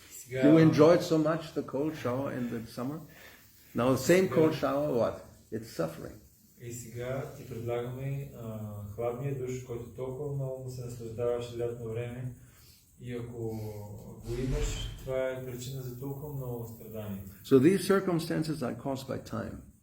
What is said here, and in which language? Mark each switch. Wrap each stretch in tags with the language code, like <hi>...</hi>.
<en>You enjoyed so much the cold shower in the summer? Now the same cold shower, what? It's suffering.</en> <bg>И сега ти предлагаме хладния душ, който толкова много му се наслаждаваш лятно време и ако го имаш, това е причина за толкова много страдания.</bg> <en>So these circumstances are caused by time.</en>